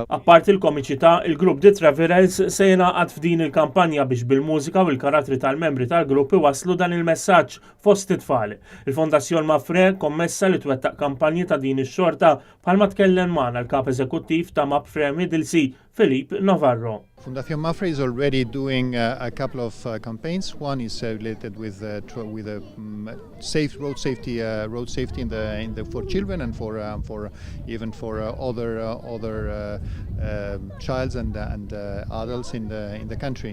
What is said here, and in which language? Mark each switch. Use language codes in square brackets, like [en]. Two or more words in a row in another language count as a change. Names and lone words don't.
[mt] Apparti l-komiċità, il-grupp The Travelers se jingħaqad f'din il-kampanja biex bil-mużika u l-karattri tal-membri tal-grupp iwasslu dan il-messaġġ fost it-tfal. Il-Fondazzjon Mafre kommessa li twettaq kampanji ta' din ix-xorta bħalma tkellem magħna l-kap eżekuttiv ta' Mapfre Middlesea, Filip Navarro. [en] Fundación Mafre is already doing a couple of campaigns. One is related with safe road safety in the for children and for even for other childs and adults in the country.